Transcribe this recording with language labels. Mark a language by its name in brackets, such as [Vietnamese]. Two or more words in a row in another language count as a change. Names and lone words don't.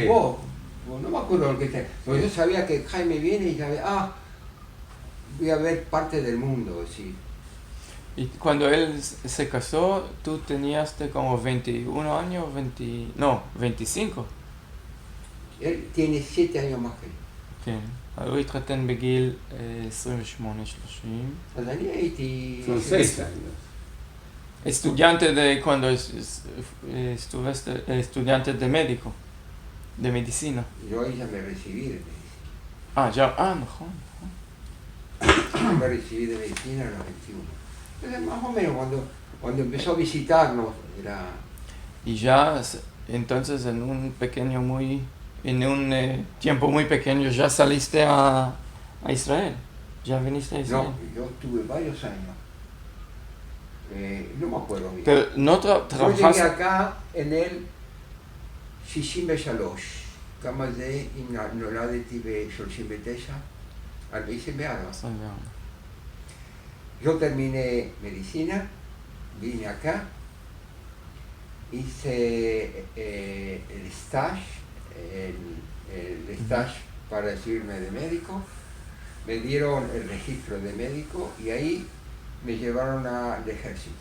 [Spanish] Vos, no me acuerdo lo que te. Porque yo sabía que Jaime viene y sabía, voy a ver parte del mundo, sí. Y cuando él se casó, tú tenías como 21 años, 25. Él tiene 7 años más que yo. [Hebrew] כן. הוא התחתן בגיל 28-30. אז אני הייתי... [Spanish] Son 6 años. Estudiante de cuando estuviste estudiante de médico, de medicina. Yo ahí ya me recibí de medicina. [Hebrew] נכון. [Spanish] Yo me recibí de medicina a los 21. Entonces, más o menos cuando empezó a visitarnos, era... Y ya entonces en un tiempo muy pequeño ya saliste a Israel. Ya viniste a Israel. No, yo tuve varios años. No me acuerdo bien. Pero no Yo llegué trabajaste. acá en el 63. [Hebrew] כמה זה, אם נולדתי ב-39, 44. [Spanish] Yo terminé medicina, vine acá, hice el stage para recibirme de médico, me dieron el registro de médico y ahí me llevaron al ejército.